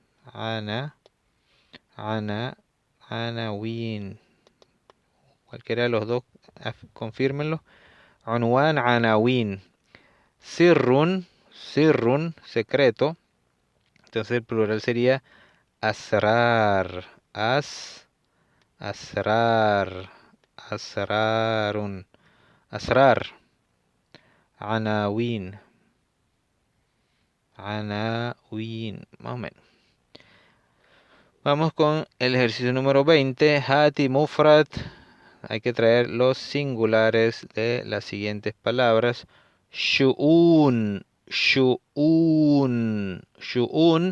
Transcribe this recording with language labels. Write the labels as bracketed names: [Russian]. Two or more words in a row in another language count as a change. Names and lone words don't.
[Spanish] Anawin. Cualquiera de los dos, confírmenlo. [Arabic] عنوان، عناوين. [Spanish] Sirrun, secreto. Entonces el plural sería [Arabic] أسرار أسرار أسرار أسرار عناوين [Spanish] más o menos. Vamos con el ejercicio número 20. [Arabic] هات مفرد. [Spanish] Hay que traer los singulares de las siguientes palabras. [Arabic] شؤون، شؤون، شؤون.